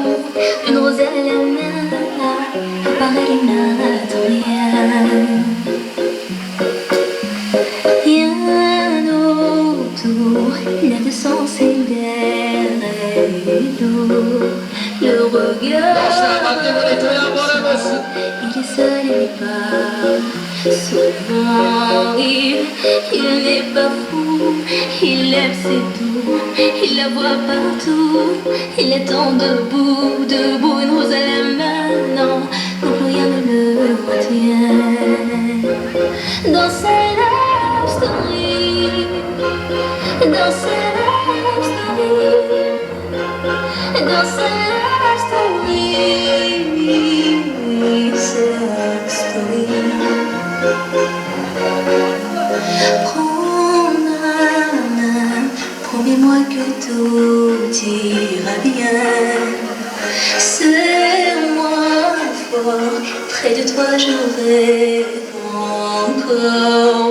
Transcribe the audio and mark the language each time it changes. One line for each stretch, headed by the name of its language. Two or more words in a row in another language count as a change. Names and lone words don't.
French: Une rose à la main, à part elle n'attend rien. Rien autour n'a de sens et d'air. lourd. Le
Uzbek: Yoshlar,
French: regard,
Uzbek: balki buni to'yab boramiz.
French: il est seul et n'est pas souvent il n'est pas fou, il aime ses doux, il la voit partout, il attend debout, une rose à la main, non, plus rien ne le retient. Dans sa
English: love story,
French: dans sa
English: love story,
French: dans sa
English: love story, love story.
French: Prends ma main, promets-moi que tout ira bien. Serre-moi fort, près de toi je rêve encore.